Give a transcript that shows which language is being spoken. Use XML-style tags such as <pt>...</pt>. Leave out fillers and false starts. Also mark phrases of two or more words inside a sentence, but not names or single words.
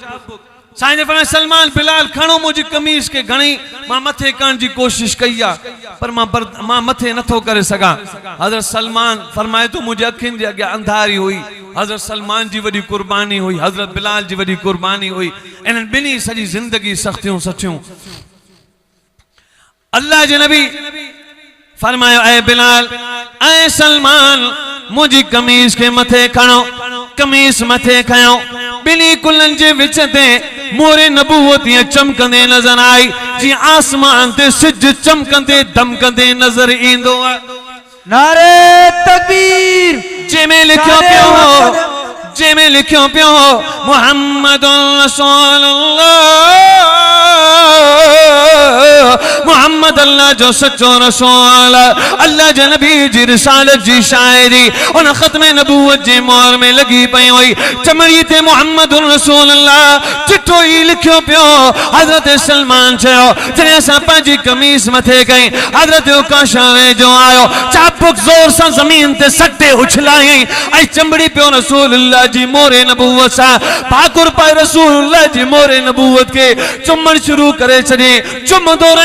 <sd>साईं ने फरमाया सलमान बिलाल खणो मुंहिंजी कमीस खे, घणी मां मथे करण जी कोशिश कई आहे पर मां मथे नथो करे सघां। हज़रत सलमान फरमाए तो मुंहिंजे अखियुनि जे अॻियां अंधारी हुई, हज़रत सलमान जी वॾी कुर्बानी हुई, हज़रत बिलाल जी वॾी कुर्बानी हुई, इन्हनि ॿिन्ही सॼी ज़िंदगी सख़्तियूं सचियूं। अल्लाह जे नबी फरमायो ऐ बिलाल ऐ सलमान मुंहिंजी कमीस खे मथे खणो, कमीस मथे खयो, ॿिन्ही कुलनि जे विच ते मोरे नबूवत चमकंदे नज़र आई, जीअं आसमान ते सिज चमकंदे दमकंदे नज़र ईंदो आहे। नारे तकबीर, जंहिंमें लिखियो पियो हो, जंहिंमें लिखियो पियो हो</sd> <ar>محمد رسول الله,</ar> <sd>मुहम्मद अल्लाह जो सच्चो रसूल, अल्लाह जे नबी जी रिसालत जी शायरी उन ख़त्मे नबूवत जे मोहर में लगी पई हुई। चमड़ी ते</sd> <ar>محمد رسول الله</ar> <sd>चिट्ठो ई लिखियो पियो। हज़रत सलमान चयो जॾहिं असां पंहिंजी कमीस मथे कई, हज़रत उकाशा वेझो आयो, चाबुक ज़ोर सां ज़मीन ते सटे उछलायई ऐं चमड़ी पियो रसूलुल्लाह जी मोरे नबूवत सां पाकुर पाए रसूलुल्लाह जी मोरे नबूवत के चुमण शुरू करे छॾे।</sd>